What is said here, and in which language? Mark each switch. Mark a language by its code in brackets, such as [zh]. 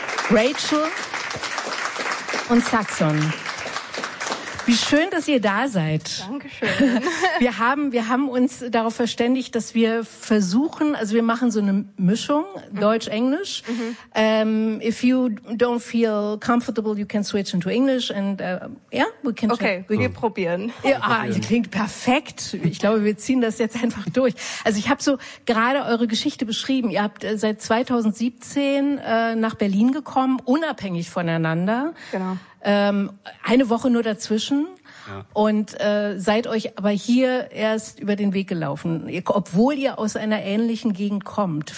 [de] Rachel und Saxon. Wie schön, dass ihr da seid. Dankeschön. Wir haben uns darauf verständigt, dass wir versuchen, also wir machen so eine Mischung, Deutsch-Englisch. Mm-hmm. [en] If you don't feel comfortable, you can switch into English. And [de] wir probieren. Ihr klingt perfekt. Ich glaube, wir ziehen das jetzt einfach durch. Also ich habe so gerade eure Geschichte beschrieben. Ihr habt seit 2017 nach Berlin gekommen, unabhängig voneinander. Genau. Eine Woche nur dazwischen, ja. Und seid euch aber hier erst über den Weg gelaufen, obwohl ihr aus einer ähnlichen Gegend kommt.